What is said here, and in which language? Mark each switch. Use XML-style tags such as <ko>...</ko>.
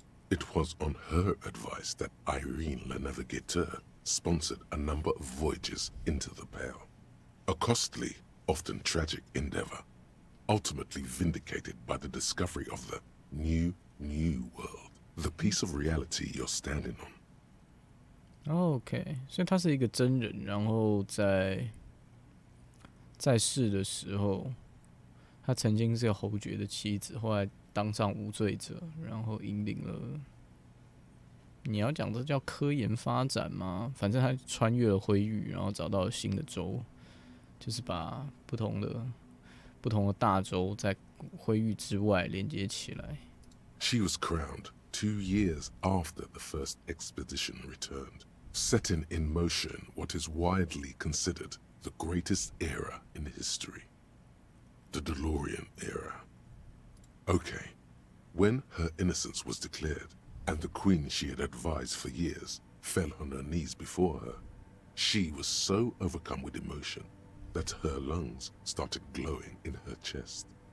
<en>It was on her advice that Irene la Navigateur sponsored a number of voyages into the Pale, a costly, often tragic endeavor, ultimately vindicated by the discovery of the new world, the piece of reality you're standing on.</en> <zh>OK， 所以他是一个真人，然后在世的时候，他曾经是个侯爵的妻子，后来当上无罪者，然后引领了，你要讲这叫科研发展吗？反正他穿越了灰域，然后找到了新的州，就是把不同的大洲在灰域之外连接起来。</zh> <en>She was crowned 2 years after the first expedition returned, setting in motion what is widely considered the greatest era in history, the DeLorean era. Okay, when her innocence was declared, and the queen she had advised for years fell on her knees before her, she was so overcome with emotion that her lungs started glowing in her chest.</en>